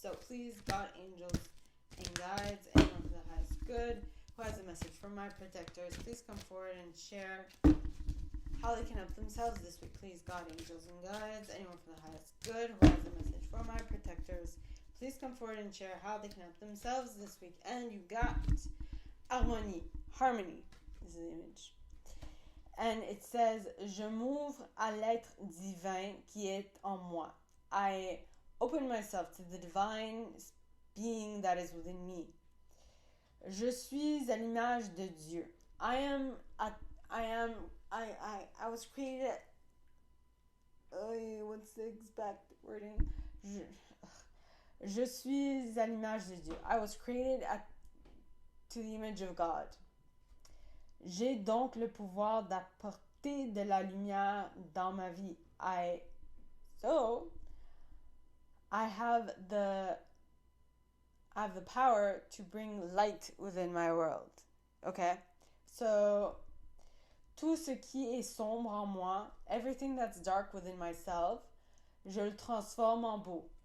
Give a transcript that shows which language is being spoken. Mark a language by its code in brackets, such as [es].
[en] So please, God, angels, and guides, anyone for the highest good, who has a message for my protectors, please come forward and share how they can help themselves this week. Please, God, angels, and guides, anyone for the highest good, who has a message for my protectors, please come forward and share how they can help themselves this week. And you got harmony is the image. And it says, [fr] je m'ouvre à l'être divin qui est en moi. [en] I open myself to the divine being that is within me. [fr] Je suis à l'image de Dieu. [en] I was created. What's the exact wording? [fr] Je suis à l'image de Dieu. [en] I was created to the image of God. [fr] J'ai donc le pouvoir d'apporter de la lumière dans ma vie. [en] I have the power to bring light within my world. Okay? So, [fr] tout ce qui est sombre en moi, [en] everything that's dark within myself, [fr] je le transforme en beau.